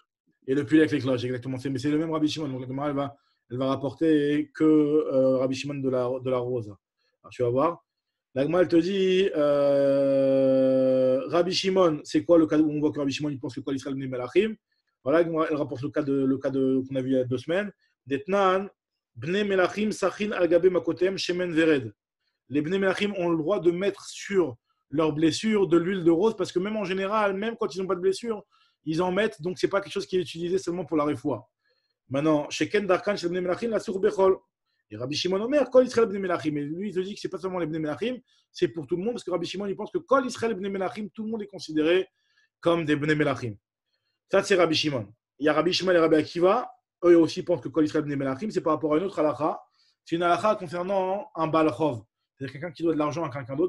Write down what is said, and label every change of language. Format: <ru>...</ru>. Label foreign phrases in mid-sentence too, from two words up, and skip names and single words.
<fr>Et le pull avec les cloches, exactement. Mais c'est le même Rabbi Shimon. Donc la Gemara, elle va rapporter que Rabbi Shimon de la rose. Alors tu vas voir. La Gemara, elle te dit Rabbi Shimon, c'est quoi le cas où on voit que Rabbi Shimon il pense que quoi l'</fr> <he>ישראל בני מלכים?</he> <fr>Voilà, elle rapporte le cas qu'on a vu il y a 2 semaines.</fr> <he>דתנן, בני מלכים, סכין, על גבי, מכותיהם, שמן, ורד.</he> <fr>Les</fr> <he>בני מלכים</he> <fr>ont le droit de mettre sur leurs blessures de l'huile de rose, parce que même en général, même quand ils n'ont pas de blessure, ils en mettent, donc ce n'est pas quelque chose qui est utilisé seulement pour la refoua. Maintenant, chez</fr> <he>כן דרכן,</he> <fr>chez les</fr> <he>בני מלכים, לסוך בחול. Et Rabbi Shimon אומר, כל ישראל בני מלכים.</he> <fr>Et lui, il te dit que ce n'est pas seulement les</fr> <he>בני מלכים,</he> <fr>c'est pour tout le monde, parce que Rabbi Shimon, il pense que</fr> <he>כל ישראל בני מלכים,</he> <fr>tout le monde est considéré comme des</fr> <he>בני מלכים.</he> <fr>Ça, c'est Rabbi Shimon. il y a Rabbi Shmuel et Rabbi Akiva. Eux aussi pensent que</fr> <he>כל ישראל בני מלכים,</he> <fr>c'est par rapport à une autre halakha. C'est une halakha concernant un</fr> <he>בעל חוב.</he> <fr>C'est-à-dire quelqu'un qui doit de l'argent à quelqu'un d'autre.</fr>